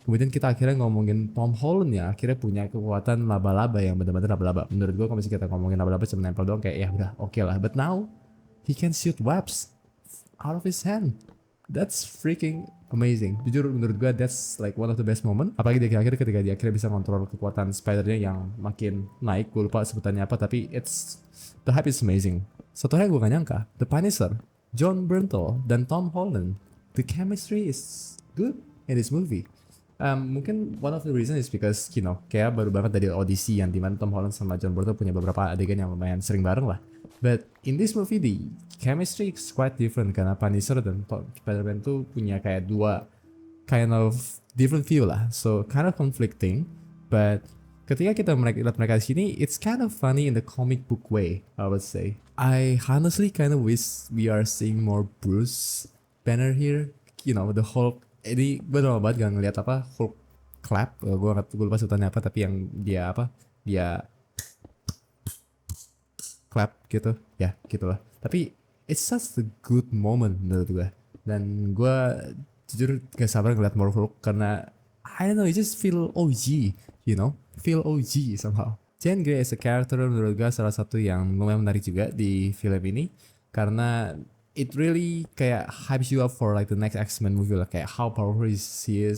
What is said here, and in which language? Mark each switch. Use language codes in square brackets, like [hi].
[id] Kemudian kita akhirnya ngomongin Tom Holland ya, akhirnya punya kekuatan laba-laba yang benar-benar laba-laba. Menurut gue kalau misalnya kita ngomongin laba-laba cuma nempel doang kayak ya udah oke lah. [en] But now he can shoot webs out of his hand. That's freaking amazing. [id] Jujur menurut gue [en] that's like one of the best moment. [id] Apalagi di akhir ketika dia akhirnya bisa kontrol kekuatan spidernya yang makin naik. Gue lupa sebutannya apa, tapi [en] the hype is amazing. [id] Satu hal yang gue gak nyangka, The Punisher, John Bernthal dan Tom Holland, [en] the chemistry is good in this movie. [id] Mungkin [en] one of the reason is because you know [id] kayak baru banget dari audisi yang dimana Tom Holland sama John Bernthal punya beberapa adegan yang lumayan sering bareng lah. [en] But in this movie the chemistry is quite different [id] karena Punisher dan Spider-Man tuh punya kayak dua [en] kind of different view lah. So kind of conflicting. But [id] ketika kita lihat mereka di sini, [en] it's kind of funny in the comic book way, I would say. I honestly kind of wish we are seeing more Bruce Banner here. You know, the Hulk. [id] Ini gue udah lama banget gak ngeliat apa Hulk clap. Gue lupa sebutannya apa, tapi yang dia clap gitu. Ya, gitulah. Tapi [en] it's such a good moment [id] menurut gue. Dan gue jujur gak sabar ngeliat [en] more Hulk [id] karena [en] I don't know, it just feel OG, you know, feel OG somehow. Jean Grey as a character [id] menurut gue salah satu yang lumayan menarik juga di film ini karena [en] it really [id] kayak [en] hypes you up for like the next X-Men movie lah, kayak how powerful he is.